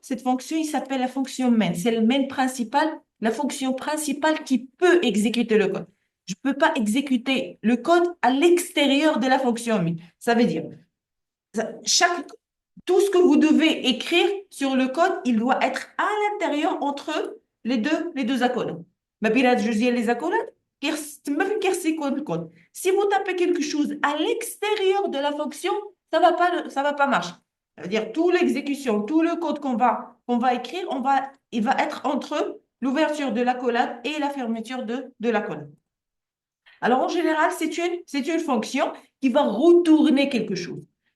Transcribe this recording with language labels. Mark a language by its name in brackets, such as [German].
[French] Cette fonction, il s'appelle la fonction main. C'est le main principal, la fonction principale qui peut exécuter le code. Je ne peux pas exécuter le code à l'extérieur de la fonction main. Ça veut dire, chaque, tout ce que vous devez écrire sur le code, il doit être à l'intérieur entre les deux accoles. [Arabic] ما بين هاد الجوج ديال les accolades, تما فين كيخص le code. [French] Si vous tapez quelque chose à l'extérieur de la fonction, ça va pas marcher. Ça veut dire toute l'exécution, tout le code qu'on va écrire, il va être entre l'ouverture de l'accolade et la fermeture de l'accolade. Alors en général, c'est une fonction qui va retourner quelque chose.